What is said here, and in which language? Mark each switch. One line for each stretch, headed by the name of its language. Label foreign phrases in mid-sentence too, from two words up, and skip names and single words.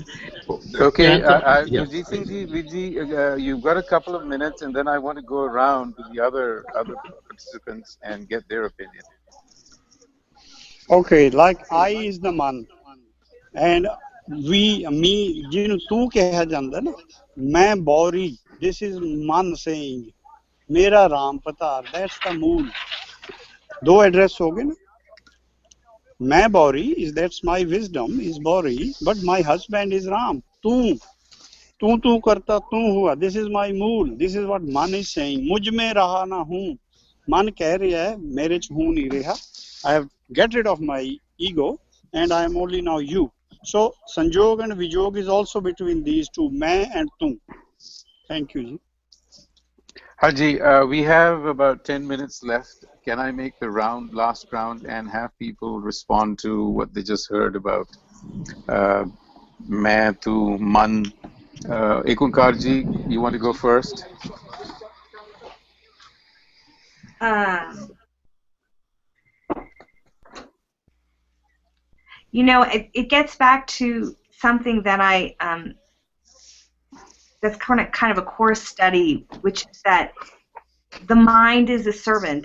English: Okay, Gurjeet Singh Ji, you've got a couple of minutes, and then I want to go around to the other participants and get their opinion. Okay, like I is the man, and we, me,
Punjabi: ਜਿਨੂੰ ਤੂੰ ਕਿਹਾ ਜਾਂਦਾ ਨਾ, ਮੈਂ ਪਉੜੀ.
English: This is man saying,
Punjabi: ਮੇਰਾ ਰਾਮ ਪਤਰ.
English: That's the mood.
Punjabi: ਦੋ ਐਡਰੈੱਸ ਹੋ ਗਏ ਨਾ.
English: Main Pauri is, that's my wisdom is Pauri, but my husband is Ram.
Punjabi: ਤੂ ਕਰਤਾ ਤੂ ਹੂਆ.
English: This is my mood. This is what man is saying.
Punjabi: ਮੁਝ ਮੇਂ ਰਹਾ ਨਾ ਹੂ. ਮਨ ਕਹਿ ਰਿਹਾ ਹੈ, ਮੇਰੇ 'ਚ ਹੂ ਨਹੀਂ ਰਿਹਾ.
English: I have get rid of my ego, and I am only now you. So Sanjog and Vijog is also between these two, main and tu. Thank you, Ji. Haji, we have about 10 minutes left. Can I make the last round, and have people respond to what they just heard about main, tu, man? Ekunkar Ji, you want to go first? You know, it gets back to something that that's kind of a core study, which is that the mind is a servant.